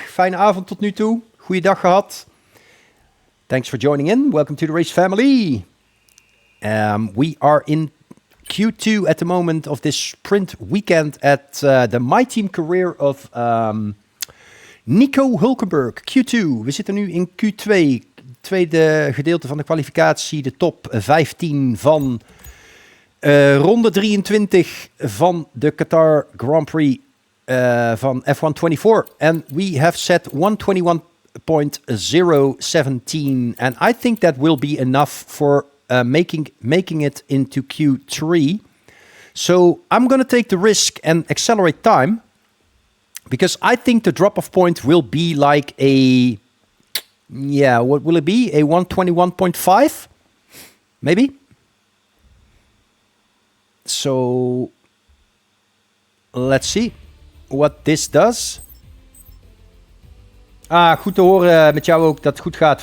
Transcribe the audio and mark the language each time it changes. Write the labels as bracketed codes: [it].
[nl] Fijne avond tot nu toe. Goeiedag gehad. [en] Thanks for joining in. Welcome to the race family. We are in Q2 at the moment of this sprint weekend at the My Team career of Nico Hulkenberg. [nl] Q2. We zitten nu in Q2. Tweede gedeelte van de kwalificatie. De top 15 van ronde 23 van de Qatar Grand Prix van F124. [en] And we have set 121.017. And I think that will be enough for making it into Q3. So I'm going to take the risk and accelerate time, because I think the drop-off point will be like a, yeah, what will it be? A 121.5? Maybe? So let's see what this does. [nl] Ah, goed te horen met jou ook dat het goed gaat.